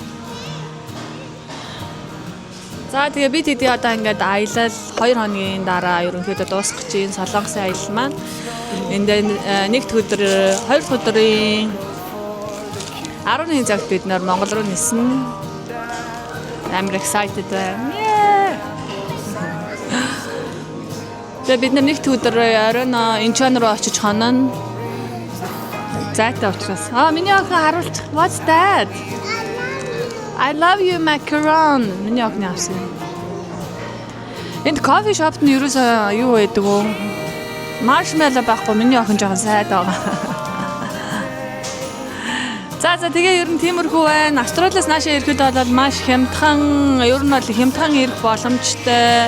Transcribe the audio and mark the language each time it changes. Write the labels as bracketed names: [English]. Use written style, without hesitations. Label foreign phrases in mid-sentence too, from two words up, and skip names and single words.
[Mongolian] За тэгээ би тэдий одоо ингээд аялал 2 хоногийн дараа ерөнхийдөө дуусгах чинь Солонгосын аялал маань. Энд нэгд өдөр 2 дахь өдрийн 10-ны цагт бид нэр Монгол руу нисэн. [English] I'm excited. [Mongolian] Тэгээ бид нэгд өдөр оройн Инчон руу очиж хоноо. Зайтай учраас. Миний охин харуулж. [English] What's that? I love you macaron. [Mongolian] Миний охины авсан. Энд кофе шопт нь ерөөсөө юу байдаг вэ? Маршмеллоу байхгүй миний охин жоохон сайд байгаа. За тэгээ ер нь тиймэрхүү байна. Австралиас наашаа ирэхэд бол маш хямдхан, ер нь бол хямдхан ирэх боломжтой.